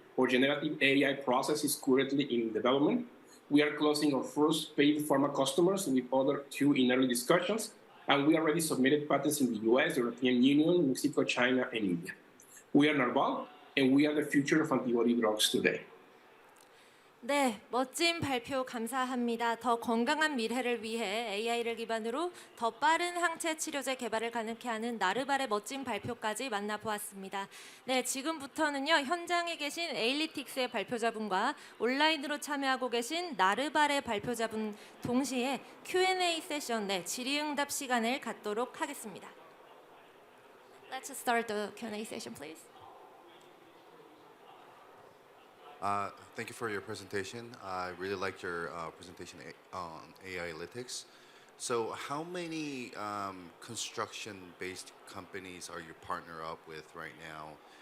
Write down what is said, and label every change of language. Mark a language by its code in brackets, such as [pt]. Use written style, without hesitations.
[en] Our generative AI process is currently in development. We are closing our first paid pharma customers with other 2 in early discussions, and we already submitted patents in the US, European Union, Mexico, China, and India. We are Narval, and we are the future of antibody drugs today. [ko] 네, 멋진 발표 감사합니다. 더 건강한 미래를 위해 AI를 기반으로 더 빠른 항체 치료제 개발을 가능케 하는 나르발의 멋진 발표까지 만나보았습니다. 네, 지금부터는요, 현장에 계신 에일리틱스의 발표자분과 온라인으로 참여하고 계신 나르발의 발표자분 동시에 Q&A 세션, 네, 질의응답 시간을 갖도록 하겠습니다. [en] Let's start the Q&A session, please. Thank you for your presentation. I really liked your presentation on Ailytics. So how many construction-based companies are you partner up with right now?